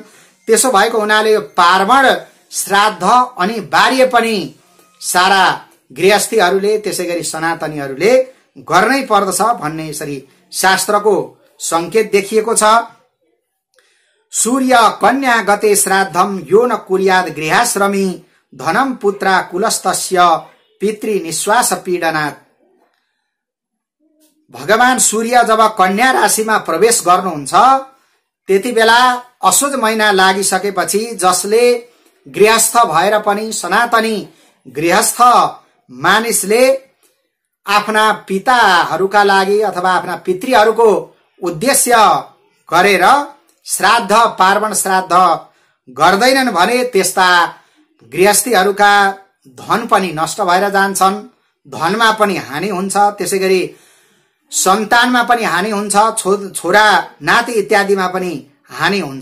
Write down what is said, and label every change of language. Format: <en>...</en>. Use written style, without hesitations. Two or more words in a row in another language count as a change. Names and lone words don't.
<ne>त्यसो भएको हुनाले यो पार्वण श्राद्ध अनिवार्य पनि सारा गृहस्थीहरूले त्यसैगरी सनातनीहरूले गर्नै पर्दछ भन्ने यसरी शास्त्रको संकेत देखिएको छ।</ne> <sa>सूर्य कन्या गते श्राद्धम यो न कुर्याद गृहाश्रमी धनम पुत्रा कुलस्तस्य पितृ निश्वास पीडनात्।</sa> <ne>भगवान सूर्य जब कन्या राशिमा प्रवेश गर्नुहुन्छ त्यति बेला असोज महिना लागिसकेपछि जसले गृहस्थ भएर पनि सनातनी गृहस्थ मानिसले आफ्ना पिताहरूका लागि अथवा आफ्ना पितृहरूको उद्देश्य गरेर श्राद्ध पार्वण श्राद्ध गर्दैनन् भने त्यस्ता गृहस्थीहरूका धन पनि नष्ट भएर जान्छन्, धनमा पनि हानि हुन्छ, त्यसैगरी सन्तानमा पनि हानि हुन्छ, छोरा नाति इत्यादिमा पनि हानि हुन्छ।</ne>